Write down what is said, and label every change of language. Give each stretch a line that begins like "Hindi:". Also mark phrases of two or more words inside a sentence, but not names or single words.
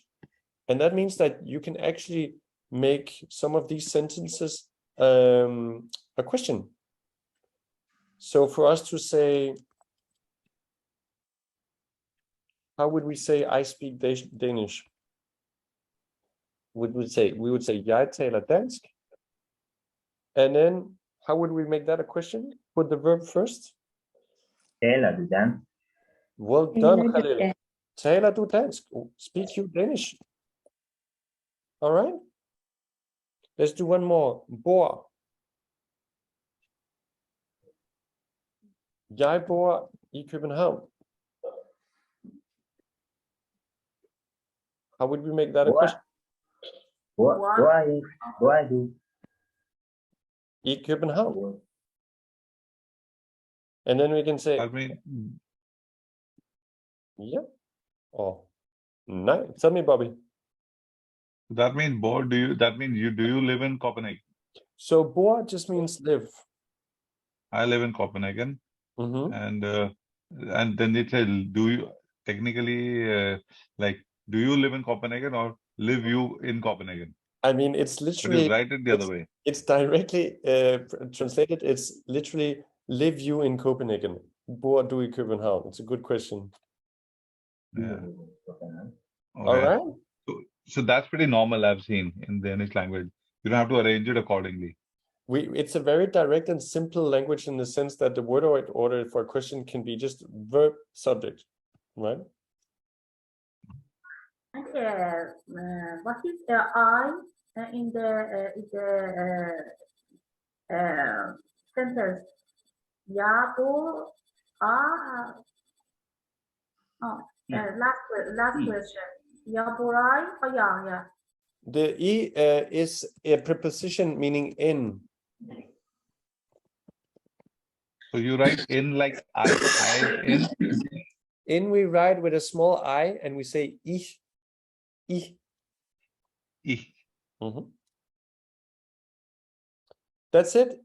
English: And that means that you can actually make some of these sentences a question. So for us to say, how would we say I speak Danish? We would say
Danish: jeg taler dansk.
English: And then how would we make that a question? Put the verb first.
Danish: Taler du dansk?
English: Well done, Khalil.
Danish: Taler du dansk?
English: Speak you Danish? All right. Let's do one more.
Danish: Bor. Jeg bor i København.
English: How would we make that a question?
Danish: Hvor er du? I København.
English: And then we can say, I mean, yeah. Oh, nice. Tell me, Bobby. that means do you live in Copenhagen? So bor just means live. I live in Copenhagen. Mm-hmm. And then it says, do you technically do you live in Copenhagen or live you in Copenhagen? I mean, it's literally. But you write it the other way. It's directly translated. It's literally live you in Copenhagen.
Danish: Bor du i København?
English: It's a good question. Yeah. All Okay. right. So that's pretty normal, I've seen in the Danish language. You don't have to arrange it accordingly. It's a very direct and simple language in the sense that the word order for a question can be just verb subject, right? And what is the I in the sentence?
Danish: Jeg bor
English: last question.
Danish: Jeg bor og jeg.
English: The I is a preposition meaning in. So you write in like I in. In we write with a small I and we say ich. Mm-hmm. That's it.